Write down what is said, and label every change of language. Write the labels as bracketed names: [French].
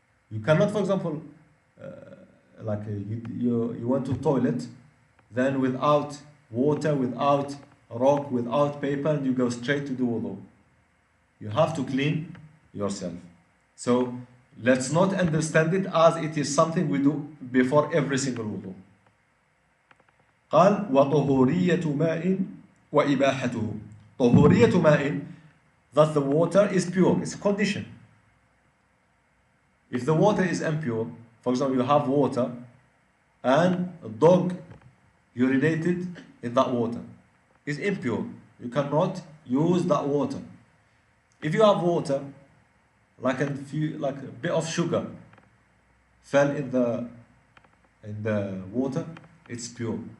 [English] You cannot, for example, you went to toilet, then without water, without rock, without paper, and you go straight to do wudu. You have to clean yourself. So let's not understand it as it is something we do before every single wudu. [Arabic] قال وطهورية ماء وإباحته. [English] طهورية ماء, that the water is pure. It's a condition. If the water is impure, for example, you have water and a dog urinated in that water, it's impure. You cannot use that water. If you have water, like a bit of sugar fell in the water, it's pure.